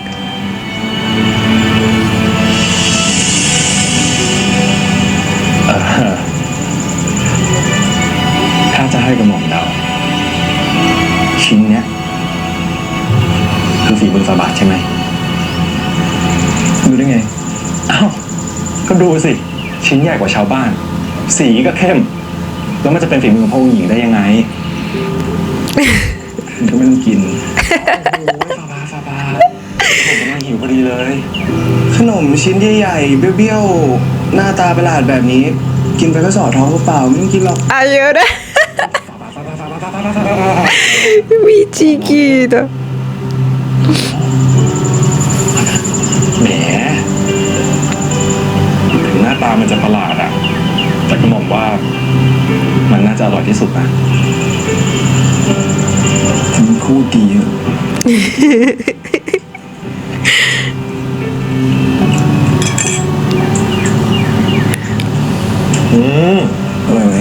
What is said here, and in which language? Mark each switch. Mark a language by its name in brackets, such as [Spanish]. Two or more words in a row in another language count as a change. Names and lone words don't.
[Thai] ถ้าจะให้กระหม่อมเดาชิ้นเนี้ยคือฝีมือฝ่าบาทใช่ไหมดูได้ไงอ้าวก็ดูสิชิ้นใหญ่กว่าชาวบ้าน สีก็เข้ม แล้วมันจะเป็นฝีมือของพระองค์หญิงได้ยังไง ก็ไม่ต้องกิน โอ้โหฝ่าบาทผมกำลังหิวพอดีเลย ขนมชิ้นใหญ่ๆเบี้ยวๆหน้าตาประหลาดแบบนี้ กินไปก็สอดท้องเปล่าๆไม่ต้องกินหรอก [Spanish] Ayora. Mi chiquito. [Thai] แหมถึงหน้าตามันจะประหลาดอะแต่ก็มองว่ามันน่าจะอร่อยที่สุดนะ มันพูดดีอะ อร่อยไหม